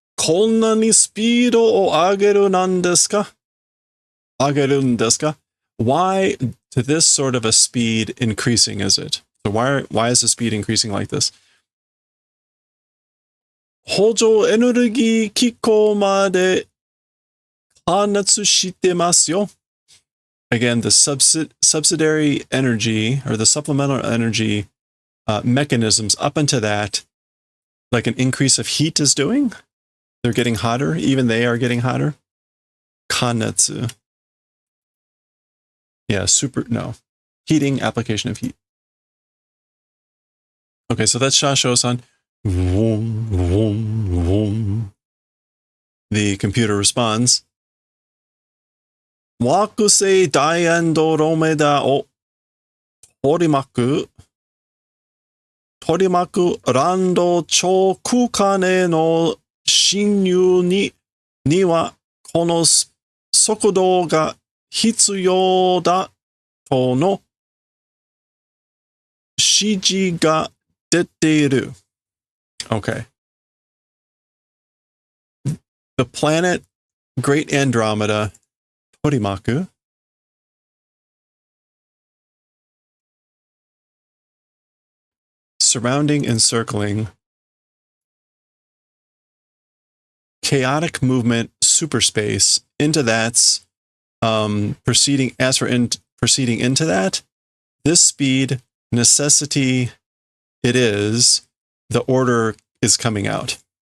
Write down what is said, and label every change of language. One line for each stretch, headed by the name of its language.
Japanese: こんなにスピードを上げるなんですか? 上げるんですか?
English: Why to this sort of a speed increasing is it? So why is the speed increasing like this?
Japanese: 補助エネルギー機構まで加熱してますよ.
English: Again, the subsidiary energy or the supplemental energy mechanisms up into that, like an increase of heat is doing. They're getting hotter. Even they are getting hotter. Kanetsu. Yeah, heating, application of heat. Okay, so that's Shasho-san. Vroom, vroom, vroom. The computer responds.
Japanese: 惑星ダイアンドロメダを取り巻くランド超空間への侵入にはこの速度が必要だとの指示が出ている.
English: Okay. The planet Great Andromeda, Torimaku, surrounding and circling chaotic movement superspace into that's proceeding into that, this speed, necessity, it is, the order is coming out.